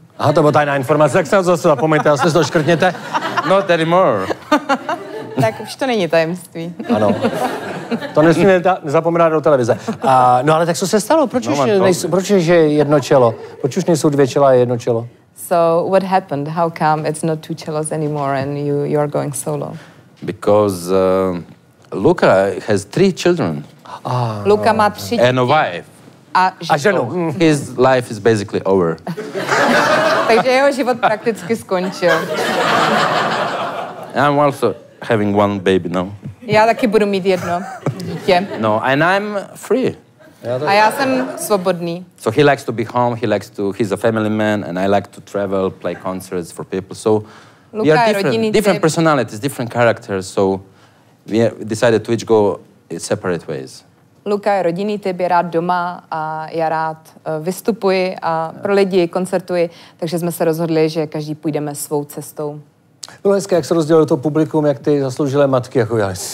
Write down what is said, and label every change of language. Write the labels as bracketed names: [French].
[Czech] Aha, to byla tajná informace, tak se na to zase zapomeňte, asi to škrtněte. [English] Not anymore. [Czech] Tak už to není tajemství. Ano. To nesmíme nezapomínat do televize. No ale tak co se stalo? Proč je jedno čelo? Proč už nejsou 2 čela a 1 čelo? [English] So what happened? How come it's not 2 cellos anymore and you are going solo? Because Luca has 3 children. [Czech] Luka má 3 děti. [English] And a wife. [Czech] A ženu. [English] His life is basically over. [Czech] Takže jeho život prakticky skončil. [English] I'm also having 1 baby now. [Czech] Já taky budu mít 1 dítě. [English] No, and I'm free. [Czech] A já jsem svobodný. [English] So he likes to be home, he's a family man, and I like to travel, play concerts for people. So we are different personalities, different characters, so we decided to each go separate ways. [Czech] Luka je rodinný typ, je rád doma a já rád vystupuji a pro lidi koncertuji, takže jsme se rozhodli, že každý půjdeme svou cestou. Bylo hezké, jak se rozdělilo to publikum, jak ty zasloužilé matky, jako já.